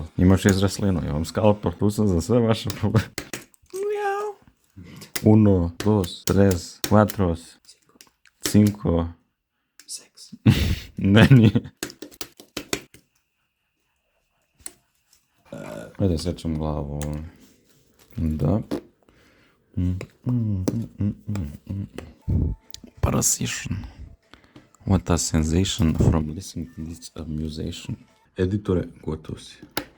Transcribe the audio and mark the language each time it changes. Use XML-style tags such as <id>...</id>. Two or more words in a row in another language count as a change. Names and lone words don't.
<sr>Imaš izraslinu, imam skalpel. Tu sam za sve vaše probleme. 1, 2, 3, 4, 5. 6. Ne, nije. Ajde, sečem glavu. Da.</sr> <en>Precision. What a sensation from listening to this musician.</en> <sr>Editore, gotov si.</sr>